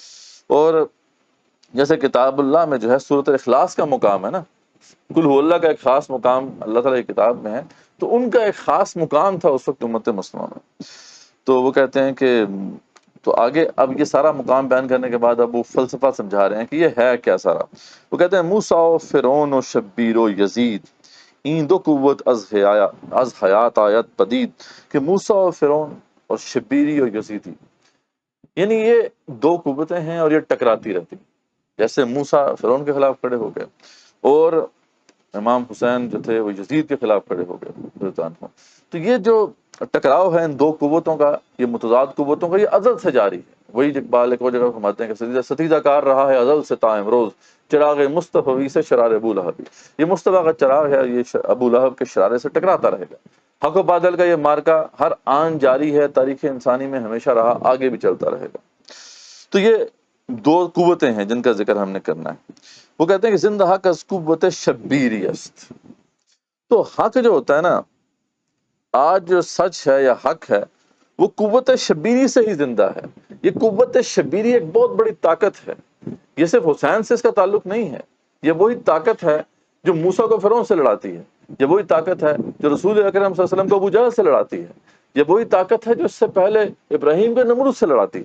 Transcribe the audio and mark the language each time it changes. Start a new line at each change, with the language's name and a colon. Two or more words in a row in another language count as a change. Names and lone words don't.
Urdu: اور جیسے کتاب اللہ میں جو ہے سورۃ الاخلاص کا مقام ہے نا، کل ہو اللہ کا ایک خاص مقام اللہ تعالیٰ کی کتاب میں ہے، تو ان کا ایک خاص مقام تھا اس وقت امت مسلمہ میں۔ تو وہ کہتے ہیں کہ تو آگے اب یہ سارا مقام بیان کرنے کے بعد اب وہ فلسفہ سمجھا رہے ہیں کہ یہ ہے کیا سارا۔ وہ کہتے ہیں
Persian: موسیٰ و فرعون و شبیر و یزید این دو قوت از حیات آیت پدید،
Urdu: کہ موسیٰ و فرعون اور شبیری اور یزیدی، یعنی یہ دو قوتیں ہیں اور یہ ٹکراتی رہتی، جیسے موسیٰ فرعون کے خلاف کھڑے ہو گئے اور امام حسین جو تھے وہ یزید کے خلاف کھڑے ہو گئے۔ تو یہ جو ٹکراؤ ہے ان دو قوتوں کا، یہ متضاد قوتوں کا، یہ ازل سے جاری ہے۔ وہی اقبال ایک اور جگہ فرماتے ہیں کہ ستیزہ کار رہا ہے ازل سے تا امروز، چراغ مصطفی سے شرار ابو لہب، یہ مصطفیٰ کا چراغ ہے، یہ ابو لہب کے شرارے سے ٹکراتا رہے گا۔ حق و باطل کا یہ مارکا ہر آن جاری ہے، تاریخ انسانی میں ہمیشہ رہا، آگے بھی چلتا رہے گا۔ تو یہ دو قوتیں ہیں جن کا ذکر ہم نے کرنا ہے۔ وہ کہتے ہیں کہ
Persian: زندہ حق از قوت شبیری است،
Urdu: تو حق جو ہوتا ہے نا، آج جو سچ ہے یا حق ہے وہ قوت شبیری سے ہی زندہ ہے۔ یہ قوت شبیری ایک بہت بڑی طاقت ہے، یہ صرف حسین سے اس کا تعلق نہیں ہے، یہ وہی طاقت ہے جو موسیٰ کو فرعون سے لڑاتی ہے، یہ وہی طاقت ہے جو رسول اکرم
Arabic: صلی اللہ علیہ وسلم
Urdu: کو ابو جہل سے لڑاتی ہے، یہ وہی طاقت ہے جو اس سے پہلے ابراہیم کو نمرود سے لڑاتی ہے۔